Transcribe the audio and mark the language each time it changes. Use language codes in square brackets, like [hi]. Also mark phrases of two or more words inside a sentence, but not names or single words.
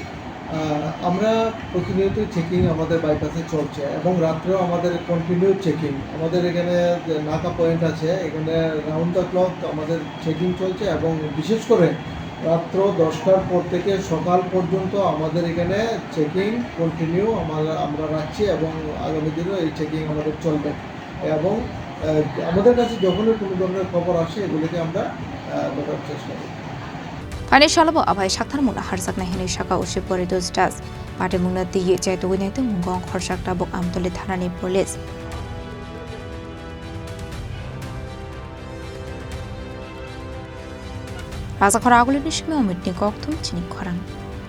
[bn] আমরা প্রতিনিয়তই চেকিং আমাদের বাইপাসে চলছে এবং রাত্রেও আমাদের [en] continue checking [bn] আমাদের এখানে নাকা পয়েন্ট আছে এখানে [en] round the clock [bn] আমাদের চেকিং চলছে এবং বিশেষ করে রাত্র 10টার পর থেকে সকাল পর্যন্ত আমাদের এখানে চেকিং কন্টিনিউ আমরা রাখছি এবং আগামী দিনেও এই চেকিং আমাদের চলবে এবং আমাদের কাছে যখনই কোনো ধরনের খবর আসে এগুলিকে আমরা ধরার চেষ্টা করি। [trp] Ane shalabo abai shakthar muna harsak na hini shaka ushi Poritush Das pati mungna tiye chai tugunai tu mungong khorsak tabuk Amtoli Thanani Police Raza khora aguli nishmi omitni koktum chini khorang